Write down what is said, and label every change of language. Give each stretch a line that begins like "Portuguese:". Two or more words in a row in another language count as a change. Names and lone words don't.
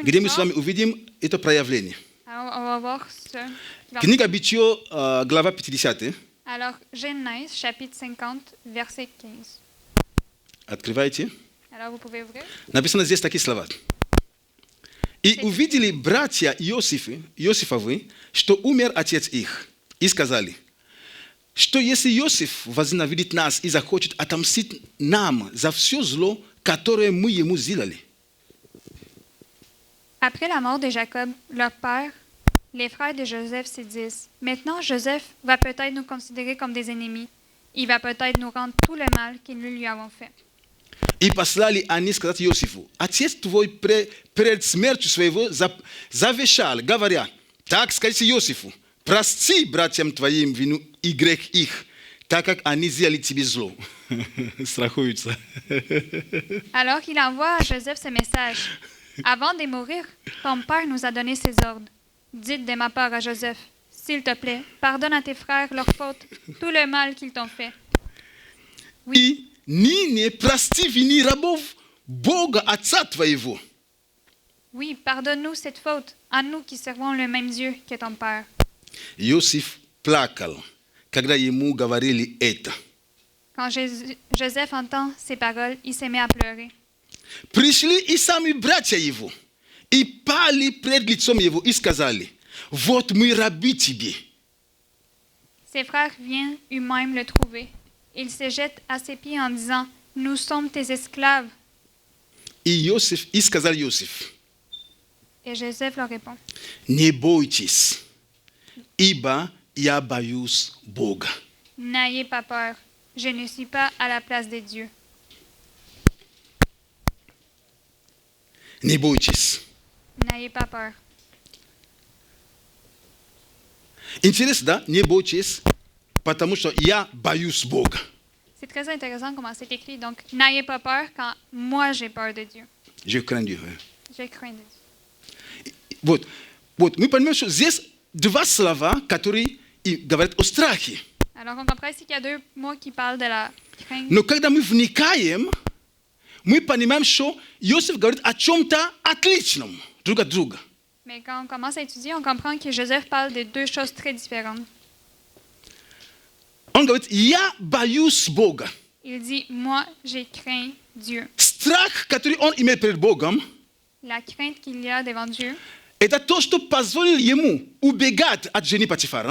Russian: где мы с
French: histoire.
Russian: вами увидим это проявление.
French: Alors, on va voir ce.
Russian: Книга Бытие, глава 50.
French: Alors, Genèse, chapitre 50, verset 15.
Russian: Открывайте.
French: Alors, vous pouvez ouvrir.
Russian: Написано здесь такие слова. «И увидели братья Иосифовы, что умер отец их, и сказали, что если Иосиф возненавидит нас и захочет отомстить нам за все зло, которое мы ему сделали».
French: Après la mort de Jacob, leur père, les frères de Joseph se disent, maintenant Joseph va peut-être nous considérer comme des ennemis. Il va peut-être nous rendre tout le mal que nous lui avons fait.
Russian: И послали они сказать Иосифу, отец твой перед смертью своего завещал, говоря, так скажите Иосифу, прости братьям твоим вину и грех их, так как они сделали тебе зло. Страхуются.
French: Alors il envoie à Joseph ce message. Avant de mourir, ton père nous a donné ses ordres. Dites de ma part à Joseph, s'il te plaît, pardonne à tes frères leurs fautes, tout le mal qu'ils t'ont fait.
Russian: И ныне прости вини рабов Бога Отца твоего.
French: Oui, pardonne-nous cette faute, à nous qui servons le même Dieu que ton père.
Russian: Иосиф плакал, когда ему говорили это.
French: Quand Joseph entend ces paroles, il se met à pleurer.
Russian: Пришли и сами братья его, и пали пред лицом его, и сказали, вот мы раби тебе.
French: Ses frères viennent eux-mêmes le trouver. Ils se jettent à ses pieds en disant, nous sommes tes esclaves.
Russian: И сказал Иосиф,
French: Et Joseph leur répond,
Russian: не бойтесь, ибо я боюсь Бога.
French: n'ayez pas peur, je ne suis pas à la place de Dieu.
Russian: Не бойтесь.
French: N'ayez pas peur.
Russian: Интересно, да? Не бойтесь, потому что я боюсь Бога.
French: C'est très intéressant comment c'est écrit. Donc, n'ayez pas peur quand moi j'ai peur de Dieu. Je crains Dieu. Je crains de Dieu.
Russian: Вот мы понимаем, что здесь два слова, которые говорят о страхе.
French: Alors, on comprend ici qu'il y a deux mots qui parlent de la crainte.
Russian: Но когда мы вникаем, мы понимаем, что Иосиф говорит о чем-то отличном друг от друга.
French: Mais quand on commence à étudier, on comprend que Joseph parle de deux choses très différentes.
Russian: Он говорит, я боюсь Бога.
French: Il dit, moi, j'ai craint Dieu.
Russian: Страх, который он имеет перед Богом,
French: La crainte qu'il y a devant Dieu,
Russian: это то, что позволило ему убегать от жены Потифара.